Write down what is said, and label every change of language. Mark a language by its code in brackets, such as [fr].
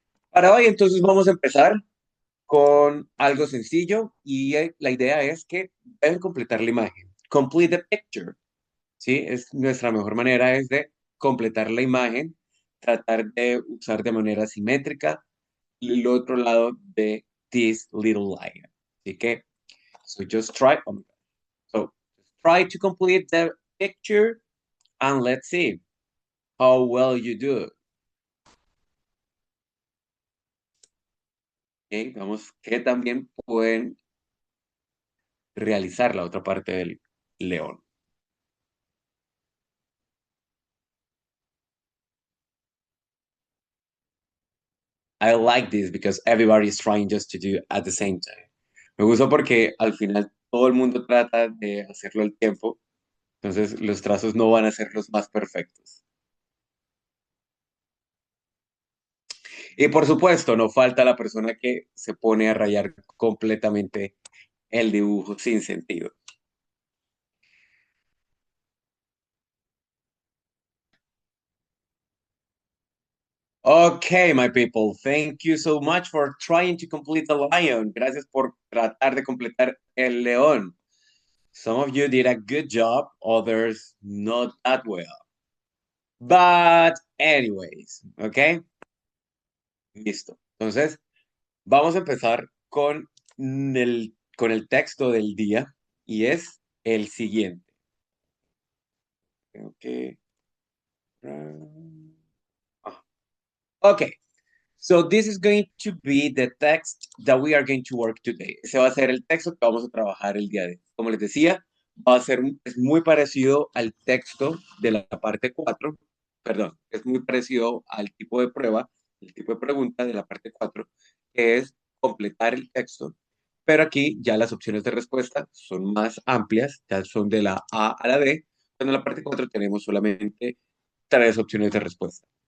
[es] Para hoy, entonces, vamos a empezar con algo sencillo y la idea es que deben completar la imagen. [en] Complete the picture, [es] ¿sí? Es nuestra mejor manera es de completar la imagen, tratar de usar de manera simétrica el otro lado de [en] this little lion. [es] Así que, [en] so just try, oh my God. So just try to complete the picture and let's see how well you do. [es] ¿Ok? Vamos, que también pueden realizar la otra parte del león. [en] I like this because everybody is trying just to do at the same time. [es] Me gusta porque al final todo el mundo trata de hacerlo al tiempo, entonces los trazos no van a ser los más perfectos. Y por supuesto, no falta la persona que se pone a rayar completamente el dibujo sin sentido. [en] Okay, my people, thank you so much for trying to complete the lion. [es] Gracias por tratar de completar el león. [en] Some of you did a good job, others not that well. But anyways, ¿ok? Listo. [es] Entonces, vamos a empezar con el texto del día y es el siguiente. Tengo que... ah, ok. [en] So this is going to be the text that we are going to work today. [es] Ese va a ser el texto que vamos a trabajar el día de hoy. Como les decía, va a ser es muy parecido al texto de la parte 4. Perdón, es muy parecido al tipo de prueba, el tipo de pregunta de la parte 4, que es completar el texto, pero aquí ya las opciones de respuesta son más amplias, ya son de la A a la D, cuando en la parte 4 tenemos solamente tres opciones de respuesta.